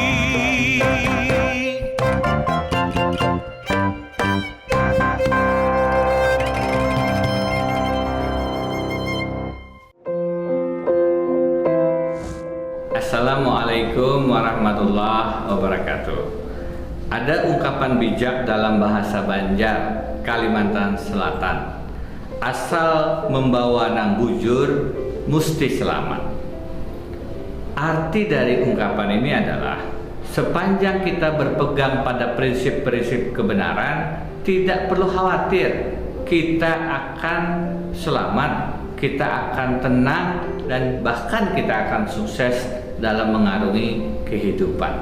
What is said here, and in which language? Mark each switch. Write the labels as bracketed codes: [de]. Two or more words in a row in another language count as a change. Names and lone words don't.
[ar] السلام عليكم ورحمة الله وبركاته. [id] Ada ungkapan bijak dalam bahasa Banjar, Kalimantan Selatan. [bjn] Asal membawa nang bujur, musti selamat. [id] Arti dari ungkapan ini adalah sepanjang kita berpegang pada prinsip-prinsip kebenaran, tidak perlu khawatir kita akan selamat, kita akan tenang, dan bahkan kita akan sukses dalam mengarungi kehidupan.